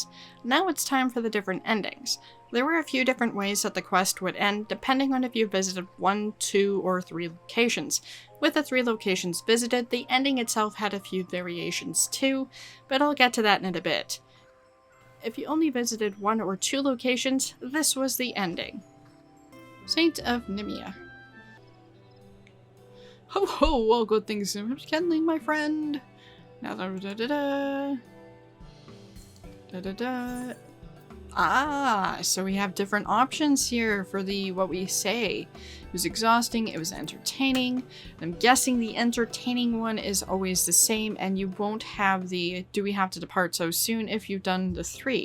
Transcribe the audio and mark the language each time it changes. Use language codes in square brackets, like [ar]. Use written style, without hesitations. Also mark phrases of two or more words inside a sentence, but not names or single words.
[en] Now it's time for the different endings. There were a few different ways that the quest would end, depending on if you visited 1, 2, or 3 locations. With the 3 locations visited, the ending itself had a few variations too, but I'll get to that in a bit. If you only visited 1 or 2 locations, this was the ending. Saint of Nimia. Ho ho, all good things are kindling, my friend. Now Ah, so we have different options here for the what we say. It was exhausting, it was entertaining. I'm guessing the entertaining one is always the same, and you won't have the do we have to depart so soon if you've done the 3.